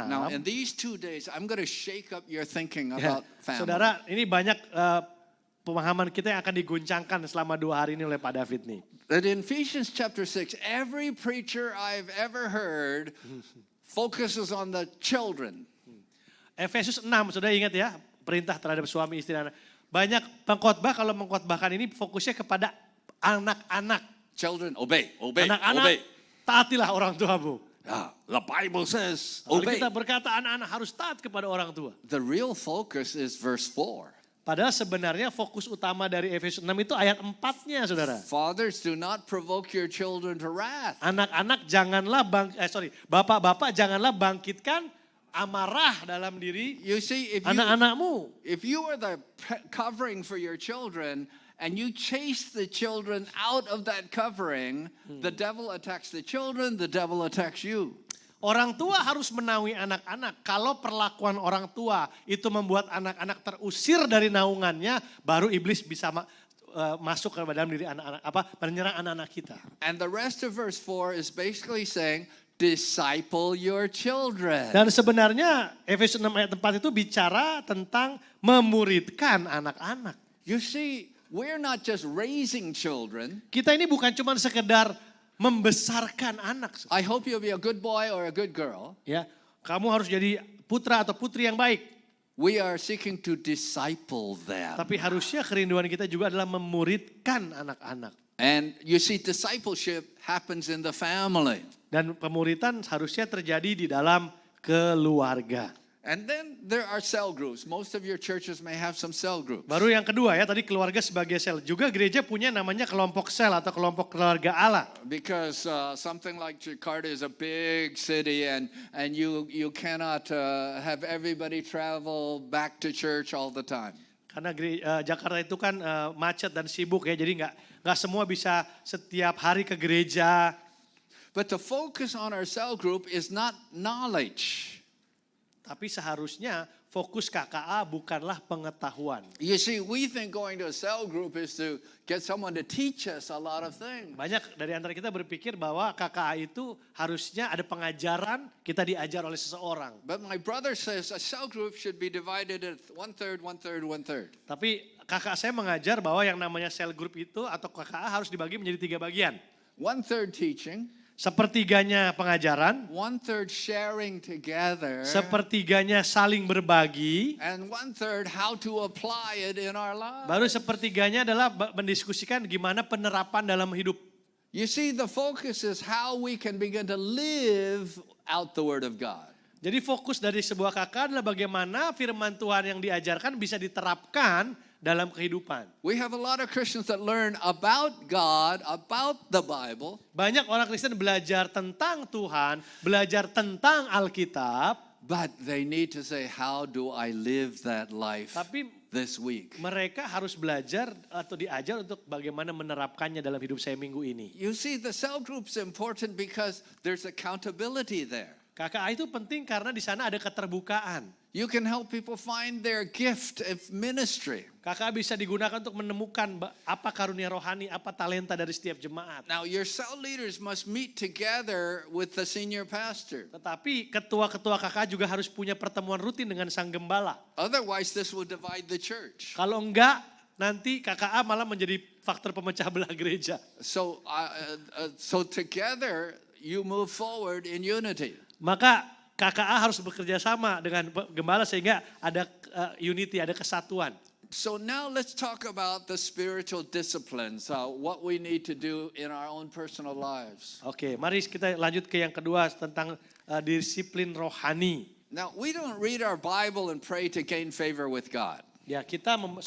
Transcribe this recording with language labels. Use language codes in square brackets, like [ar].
[en] Now, in these 2 days, I'm going to shake up your thinking [id] Ya, [en] about family. [id] saudara, ini banyak pemahaman kita yang akan diguncangkan selama 2 hari ini oleh Pak David nih. [en] That in Ephesians chapter 6, every preacher I've ever heard focuses on the children. [id] Efesus 6, saudara ingat ya, perintah terhadap suami istri anak. Banyak pengkhotbah kalau mengkhotbahkan ini fokusnya kepada anak-anak. [en] Children, obey, obey, [id] Anak-anak, [en] obey. [id] taatilah orang tuamu. [en] The Bible says, [id] Lalu [en] obey. [id] kita berkata anak-anak harus taat kepada orang tua. [en] The real focus is verse 4. [id] Padahal sebenarnya fokus utama dari Efesus 6 itu ayat 4-nya, saudara. [en] Fathers, do not provoke your children to wrath. [id] Anak-anak janganlah bapak-bapak janganlah bangkitkan amarah dalam diri [en] You see, [id] anak-anakmu. [en] if you are the covering for your children and you chase the children out of that covering, the devil attacks the children, the devil attacks you. [id] Orang tua harus menaungi anak-anak. Kalau perlakuan orang tua itu membuat anak-anak terusir dari naungannya, baru iblis bisa masuk ke dalam diri anak-anak, menyerang anak-anak kita. [en] And the rest of verse 4 is basically saying, disciple your children. [id] Dan sebenarnya Efesus 6 ayat 4 itu bicara tentang memuridkan anak-anak. [en] You see, we're not just raising children. [id] Kita ini bukan cuma sekedar membesarkan anak. [en] I hope you'll be a good boy or a good girl. [id] Ya, kamu harus jadi putra atau putri yang baik. [en] We are seeking to disciple them. [id] Tapi harusnya kerinduan kita juga adalah memuridkan anak-anak. [en] And you see, discipleship happens in the family. [id] Dan pemuridan harusnya terjadi di dalam keluarga. [en] And then there are cell groups. Most of your churches may have some cell groups. [id] Baru yang kedua ya, tadi keluarga sebagai sel. Juga gereja punya namanya kelompok sel atau kelompok keluarga Allah. [en] Because something like Jakarta is a big city and you cannot have everybody travel back to church all the time. [id] Karena Jakarta itu kan macet dan sibuk ya, jadi nggak semua bisa setiap hari ke gereja. [en] But the focus on our cell group is not knowledge. [id] Tapi seharusnya fokus KKA bukanlah pengetahuan. [en] You see, we think going to a cell group is to get someone to teach us a lot of things. [id] Banyak dari antara kita berpikir bahwa KKA itu harusnya ada pengajaran, kita diajar oleh seseorang. [en] But my brother says a cell group should be divided at 1/3, 1/3, 1/3. [id] Tapi kakak saya mengajar bahwa yang namanya cell group itu atau KKA harus dibagi menjadi 3 bagian. [en] 1/3 teaching. [id] Sepertiganya pengajaran, [en] 1/3 sharing together. [id] sepertiganya saling berbagi, [en] And 1/3 how to apply it in our lives. [id] baru sepertiganya adalah mendiskusikan gimana penerapan dalam hidup. [en] You see, the focus is how we can begin to live out the Word of God. [id] Jadi fokus dari sebuah KKA adalah bagaimana firman Tuhan yang diajarkan bisa diterapkan dalam kehidupan. [en] We have a lot of Christians that learn about God, about the Bible. [id] Banyak orang Kristen belajar tentang Tuhan, belajar tentang Alkitab, [en] But they need to say, how do I live that life [id] tapi [en] this week? [id] mereka harus belajar atau diajar untuk bagaimana menerapkannya dalam hidup saya minggu ini. [en] You see, the cell group's important because there's accountability there. [id] KKA itu penting karena di sana ada keterbukaan. [en] You can help people find their gift of ministry. [id] KKA bisa digunakan untuk menemukan apa karunia rohani, apa talenta dari setiap jemaat. [en] Now, your cell leaders must meet together with the senior pastor. [id] Tetapi ketua-ketua KKA juga harus punya pertemuan rutin dengan sang gembala. [en] Otherwise, this will divide the church. [id] Kalau enggak, nanti KKA malah menjadi faktor pemecah belah gereja. [en] So together, you move forward in unity. [id] Maka KKA harus bekerja sama dengan gembala sehingga ada unity, ada kesatuan. [en] So now let's talk about the spiritual disciplines, what we need to do in our own personal lives. [id] Oke, mari kita lanjut ke yang kedua tentang disiplin rohani. [en] Now, we don't read our Bible and pray to gain favor with God. [id] Ya, kita